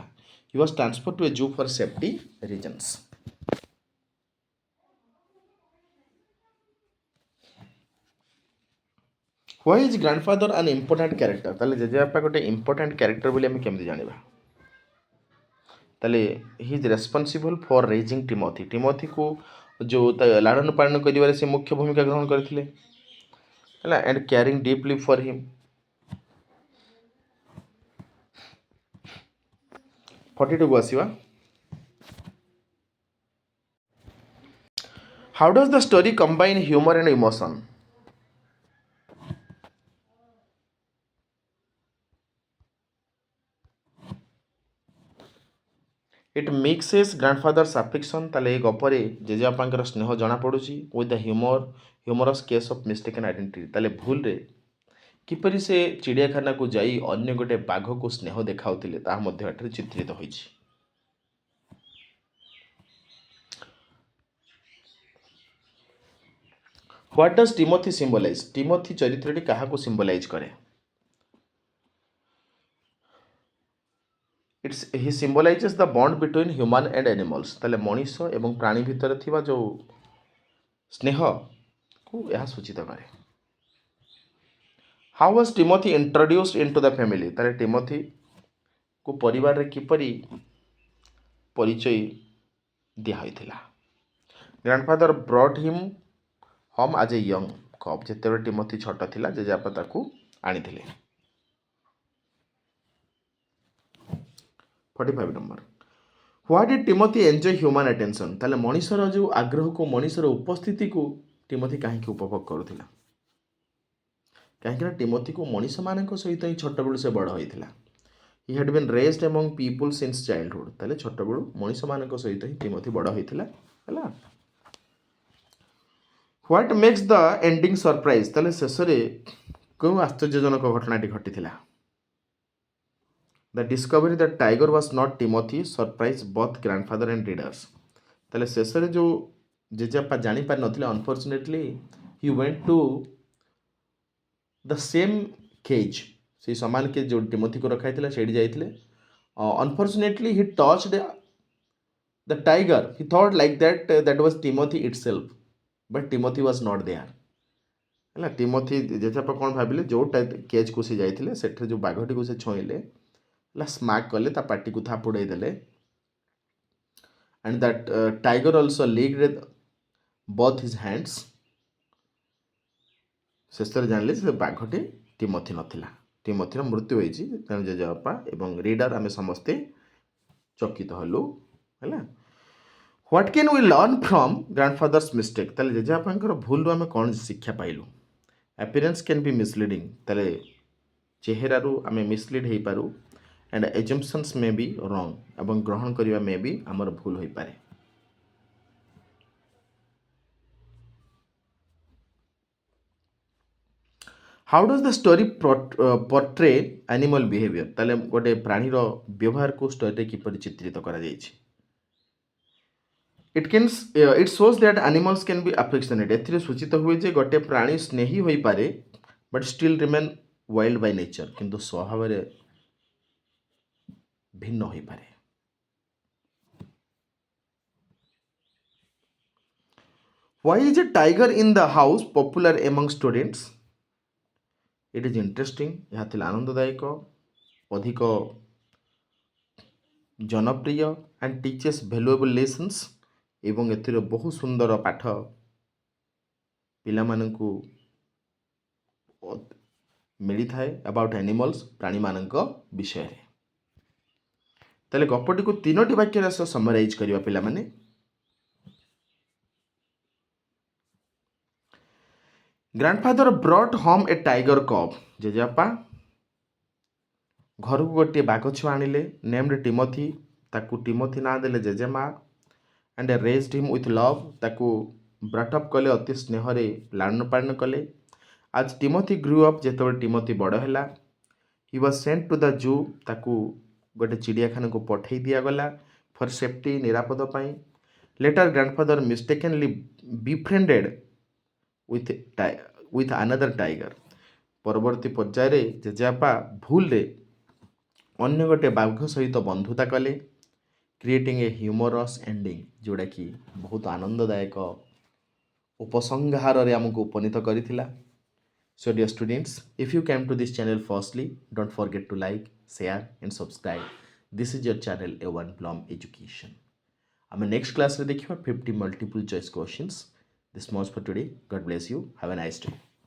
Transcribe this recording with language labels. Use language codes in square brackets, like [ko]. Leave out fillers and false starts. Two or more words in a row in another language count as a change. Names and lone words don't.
[en] He was transfer to a zoo for safety reasons. Why is grandfather an important character [or] ତାହେଲେ ଜେଜେବାପା ଗୋଟେ [en] important character [or] ବୋଲି ଆମେ କେମିତି ଜାଣିବା ତାହେଲେ [en] he is responsible for raising [or] ଟିମୋଥିକୁ ଯେଉଁ ଲାଳନ ପାଳନ କରିବାରେ ସେ ମୁଖ୍ୟ ଭୂମିକା ଗ୍ରହଣ କରିଥିଲେ ହେଲା [en] and caring deeply for him. [or] 42କୁ ଆସିବା। [en] How does the story combine humor and emotion? It mixes grandfather's affection [or] ତାହେଲେ ଏ ଗପରେ ଜେଜେବାପାଙ୍କର ସ୍ନେହ ଜଣାପଡ଼ୁଛି [en] with the humorous case of mistaken identity [or] ତାହେଲେ ଭୁଲରେ କିପରି ସେ ଚିଡ଼ିଆଖାନାକୁ ଯାଇ ଅନ୍ୟ ଗୋଟେ ବାଘକୁ ସ୍ନେହ ଦେଖାଉଥିଲେ ତାହା ମଧ୍ୟ ଏଠାରେ ଚିତ୍ରିତ ହୋଇଛି। [en] What does Timothy symbolize? [or] Timothy ଚରିତ୍ରଟି କାହାକୁ symbolize କରେ? [en] He symbolizes the bond between human and animals [or] ତାହେଲେ ମଣିଷ ଏବଂ ପ୍ରାଣୀ ଭିତରେ ଥିବା ଯେଉଁ ସ୍ନେହକୁ ଏହା ସୂଚିତ କରେ। [en] How was Timothy introduced into the family? [or] ତାହେଲେ ଟିମୋଥି କୁ ପରିବାରରେ କିପରି ପରିଚୟ ଦିଆ ହୋଇଥିଲା? [en] Grandfather brought him home as a young cub [or] ଯେତେବେଳେ ଟିମୋଥି ଛୋଟ ଥିଲା ଜେଜେବାପା ତାକୁ ଆଣିଥିଲେ। [en] 45 ନମ୍ବର Why did Timothy enjoy human attention? [or] ତାହେଲେ ମଣିଷର ଯେଉଁ ଆଗ୍ରହକୁ ମଣିଷର ଉପସ୍ଥିତିକୁ ଟିମୋଥି କାହିଁକି ଉପଭୋଗ କରୁଥିଲା? କାହିଁକିନା ଟିମୋଥିକୁ ମଣିଷମାନଙ୍କ ସହିତ ହିଁ ଛୋଟବେଳୁ ସେ ବଡ଼ ହୋଇଥିଲା। [en] He had been raised among people since childhood [or] ତାହେଲେ ଛୋଟବେଳୁ ମଣିଷମାନଙ୍କ ସହିତ ହିଁ ଟିମୋଥି ବଡ଼ ହୋଇଥିଲା ହେଲା। [en] What makes the ending surprise? [or] ତାହେଲେ ଶେଷରେ କେଉଁ ଆଶ୍ଚର୍ଯ୍ୟଜନକ ଘଟଣାଟି ଘଟିଥିଲା? [en] The discovery that tiger was not Timothy surprised both grandfather and readers [or] ତାହେଲେ ଶେଷରେ ଯେଉଁ ଜେଜେବାପା ଜାଣିପାରି ନଥିଲେ [en] unfortunately he went to the same cage [or] ସେଇ ସମାନ କେଜ୍ ଯେଉଁ ଟିମୋଥିକୁ ରଖାଯାଇଥିଲା ସେଇଠି ଯାଇଥିଲେ [en] unfortunately he touched the tiger he thought like that was Timothy itself but Timothy was not there [or] ହେଲା ଟିମୋଥି ଜେଜେବାପା କ'ଣ ଭାବିଲେ ଯେଉଁଟା କେଜ୍କୁ ସେ ଯାଇଥିଲେ ସେଠାରେ ଯେଉଁ ବାଘଟିକୁ ସେ ଛୁଇଁଲେ ହେଲା ସ୍ମାକ୍ କଲେ ତା ପାଟିକୁ ଥାପୁଡ଼େଇ ଦେଲେ [en] and that tiger also licked both his hands [or] ଶେଷରେ ଜାଣିଲେ ସେ ବାଘଟି ଟିମୋଥି ନଥିଲା ଟିମୋଥିର ମୃତ୍ୟୁ ହୋଇଛି ତେଣୁ ଜେଜେବାପା ଏବଂ ରିଡର ଆମେ ସମସ୍ତେ ଚକିତ ହେଲୁ ହେଲା। [en] What can we learn from grandfather's mistake? [or] ତାହେଲେ ଜେଜେବାପାଙ୍କର ଭୁଲରୁ ଆମେ କ'ଣ ଶିକ୍ଷା ପାଇଲୁ? [en] Appearance can be misleading [or] ତାହେଲେ ଚେହେରାରୁ ଆମେ ମିସଲିଡ୍ ହେଇପାରୁ [en] and assumptions may be wrong [or] ଏବଂ ଗ୍ରହଣ କରିବା [en] may be [or] ଆମର ଭୁଲ ହୋଇପାରେ। [en] How does the story portray animal behavior? [or] ତାହେଲେ ଗୋଟେ ପ୍ରାଣୀର ବ୍ୟବହାରକୁ ଷ୍ଟୋରୀରେ କିପରି ଚିତ୍ରିତ କରାଯାଇଛି? [en] It shows that animals can be affectionate [or] ଏଥିରେ ସୂଚିତ ହୁଏ ଯେ ଗୋଟେ ପ୍ରାଣୀ ସ୍ନେହୀ ହୋଇପାରେ [en] but still remain wild by nature [or] କିନ୍ତୁ ସ୍ୱଭାବରେ ଭିନ୍ନ ହୋଇପାରେ। [en] Why is a tiger in the house popular among students? It is interesting [or] ଏହା ଥିଲା ଆନନ୍ଦଦାୟକ ଅଧିକ ଜନପ୍ରିୟ [en] and teaches valuable lessons [or] ଏବଂ ଏଥିରେ ବହୁ ସୁନ୍ଦର ପାଠ ପିଲାମାନଙ୍କୁ ମିଳିଥାଏ [en] about animals [or] ପ୍ରାଣୀମାନଙ୍କ ବିଷୟରେ। ତାହେଲେ ଗପଟିକୁ 3ଟି ବାକ୍ୟରେ ସମରାଇଜ୍ କରିବା ପିଲାମାନେ। [en] Grandfather brought home a tiger cub [or] ଜେଜେବାପା ଘରକୁ ଗୋଟିଏ ବାଘ ଛୁଆ ଆଣିଲେ ନେମ୍ଡ ଟିମୋଥି ତାକୁ ଟିମୋଥି ନାଁ ଦେଲେ ଜେଜେମା [en] and raised him with love [or] ତାକୁ [en] brought up [or] କଲେ ଅତି ସ୍ନେହରେ ଲାଳନ ପାଳନ କଲେ। [en] As Timothy grew up [or] ଯେତେବେଳେ ଟିମୋଥି ବଡ଼ ହେଲା [en] he was sent to the zoo [or] ତାକୁ ଗୋଟେ ଚିଡ଼ିଆଖାନାକୁ ପଠାଇ ଦିଆଗଲା [en] for safety [or] ନିରାପଦ ପାଇଁ। [en] Later grandfather mistakenly befriended with another tiger [or] ପରବର୍ତ୍ତୀ ପର୍ଯ୍ୟାୟରେ ଜେଜେବାପା ଭୁଲରେ ଅନ୍ୟ ଗୋଟେ ବାଘ ସହିତ ବନ୍ଧୁତା କଲେ [en] creating a humorous ending [or] ଯେଉଁଟାକି ବହୁତ ଆନନ୍ଦଦାୟକ ଉପସଂହାରରେ ଆମକୁ ଉପନୀତ କରିଥିଲା। [en] So dear students, if you came to this channel firstly, don't forget to like, share and subscribe. This is your channel A1 Blom Education. ଆମେ next class [or] ରେ ଦେଖିବା [en] 50 multiple choice questions. This much for today. God bless you. Have a nice day.